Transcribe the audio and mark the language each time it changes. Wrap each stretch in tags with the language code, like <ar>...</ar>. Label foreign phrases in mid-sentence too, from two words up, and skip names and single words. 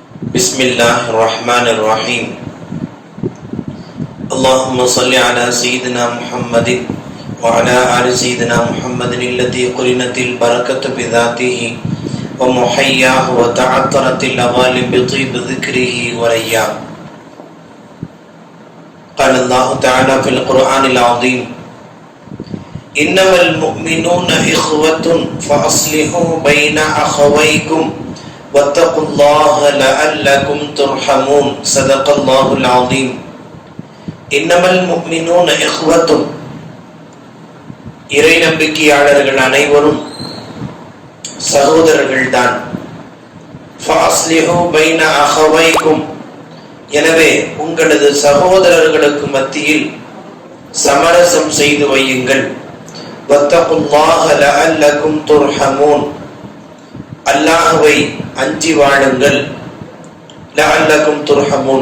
<ar>بسم الله الرحمن الرحيم. اللهم صل على سيدنا محمد وعلى آل سيدنا محمد الذي قرنت البركة بذاته ومحياه وتعطرت العوالم بطيب ذكره ورياه. قال الله تعالى في القرآن العظيم إنما المؤمنون إخوة فأصلحوا بين أخويكم واتقوا الله لعلكم ترحمون. صدق الله العظيم. إنما المؤمنون إخوة.</ar> <ta>இறை நம்பிக்கையாளர்கள் அனைவரும் சகோதரர்கள்தான்.</ta> <ar>فأصلحوا بين أخويكم.</ar> <ta>எனவே உங்களது சகோதரர்களுக்கு மத்தியில் சமரசம் செய்து வையுங்கள்.</ta> <ar>واتقوا الله لعلكم ترحمون.</ar> <ta>அல்லாஹ்வை அஞ்சி வாழுங்கள்.</ta> <ar>لعلكم ترحمون.</ar>